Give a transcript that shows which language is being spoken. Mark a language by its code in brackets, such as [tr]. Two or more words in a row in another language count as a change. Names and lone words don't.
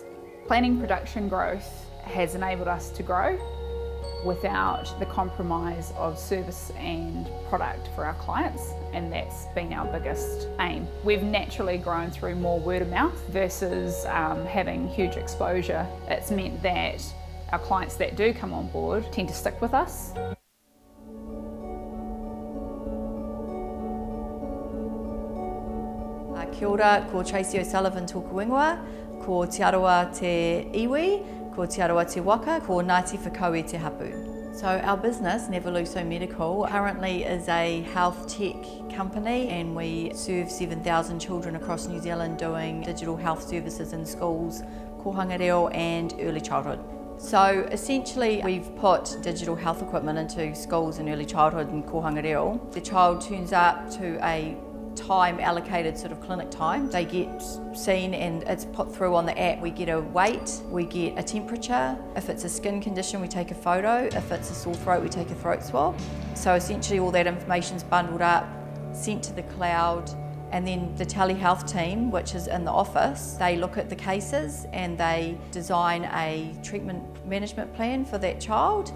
[en] Planning production growth has enabled us to grow without the compromise of service and product for our clients, and that's been our biggest aim. We've naturally grown through more word of mouth versus having huge exposure. It's meant that our clients that do come on board tend to stick with us. [mi] Kia ora, ko Tracy O'Sullivan tōku ingoa, ko Te Arawa Te Iwi, ko Te Arawa Te Waka, ko Ngāti Whakaue Te Hapu. [en] So our business, Neveluso Medical, currently is a health tech company, and we serve 7,000 children across New Zealand doing digital health services in schools, [mi] kohanga reo [en] and early childhood. So essentially we've put digital health equipment into schools and early childhood and [mi] kohanga reo. [en] The child turns up to a time allocated sort of clinic time. They get seen and it's put through on the app. We get a weight, we get a temperature. If it's a skin condition, we take a photo. If it's a sore throat, we take a throat swab. So essentially all that information's bundled up, sent to the cloud, and then the telehealth team, which is in the office, they look at the cases and they design a treatment management plan for that child.